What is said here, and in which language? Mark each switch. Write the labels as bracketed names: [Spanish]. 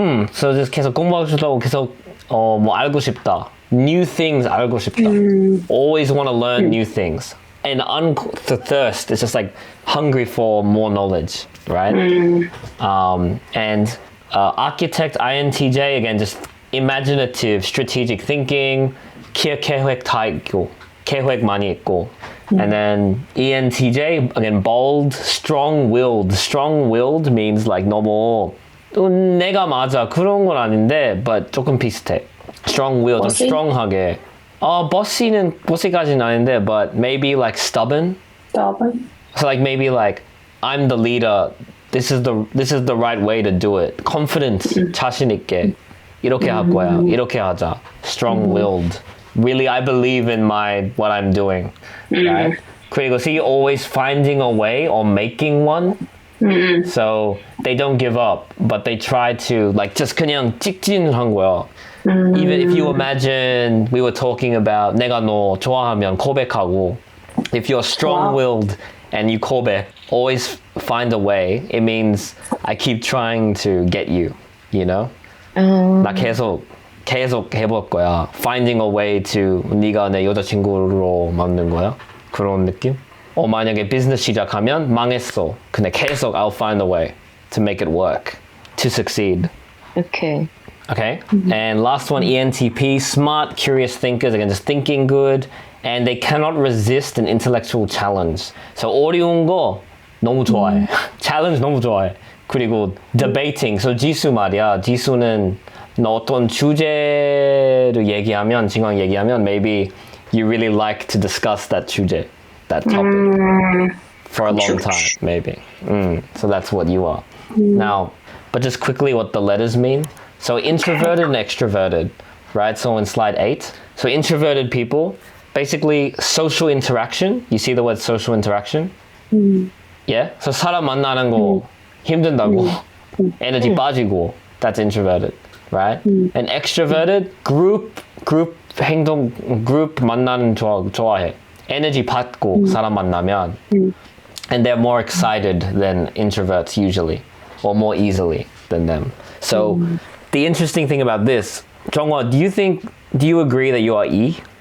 [Korean] So just 계속 공부하고 싶다고 계속 뭐 알고 싶다. [English] New things [Korean] 알고 싶다. [English] Always want to learn new things. And the thirst is just like hungry for more knowledge, right? And architect INTJ again just imaginative, strategic thinking, [Korean] 계획 다 있고, 계획 많이 있고. [English] And then ENTJ, again, bold, strong-willed. Strong-willed means like [Korean] 너무 내가 맞아 그런 건 아닌데, but 조금 비슷해. [English] Strong-willed, 좀 strong하게. boss이까지는 아닌데, but maybe like stubborn. Stubborn. So like maybe like I'm the leader. This is the right way to do it. [Korean] Confidence, 자신 있게. 이렇게 할 거야. 이렇게 하자. [English] Strong-willed. Really, I believe in what I'm doing. Right? 그리고 see, always finding a way or making one. So they don't give up, but they try to like just [Korean] 그냥 직진한 거야. [English] Even if you imagine we were talking about [Korean] 내가 너 좋아하면 고백하고. [English] If you're strong-willed and you 고백, always find a way. It means I keep trying to get you. You know? [Korean] 나 계속 해볼 거야. [English] Finding a way to [Korean] 네가 내 여자친구로 만든 거야. 그런 느낌? 만약에 비즈니스 시작하면 망했어. [English] 근데 계속 I'll find a way to make it work, to succeed. Okay. Okay? And last one, ENTP, smart, curious thinkers. Again, just thinking good. And they cannot resist an intellectual challenge. [Korean] So 어려운 거 너무 좋아해. challenge 너무 좋아해. 그리고 debating. So 지수 말이야. 지수는 어떤 주제를 얘기하면, 진강 얘기하면, [English] maybe you really like to discuss that 주제, that topic for a long time, maybe. So that's what you are. Now, but just quickly what the letters mean. So introverted and extroverted. right? So in slide 8. So introverted people, basically social interaction. You see the word social interaction? Yeah? [Korean] So 사람 만나는 거 힘든다고. 에너지 빠지고. [English] That's introverted, right? And extroverted, group 행동, group [Korean] 만나는 좋아해. 에너지 받고 사람 만나면. [English] And they're more excited than introverts usually, or more easily than them. So the interesting thing about this, 정화, do you agree that you are E?